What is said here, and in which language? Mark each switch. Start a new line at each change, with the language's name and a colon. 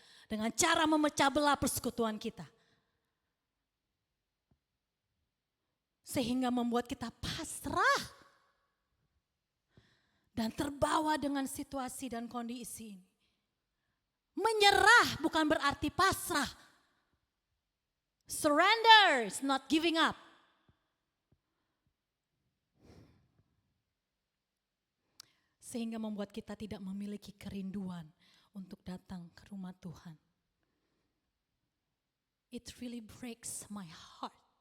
Indonesian: Dengan cara memecah belah persekutuan kita. Sehingga membuat kita pasrah. Dan terbawa dengan situasi dan kondisi ini. Menyerah bukan berarti pasrah.
English: Surrender is not giving up.
Indonesian: Sehingga membuat kita tidak memiliki kerinduan untuk datang ke rumah Tuhan.
English: It really breaks my heart.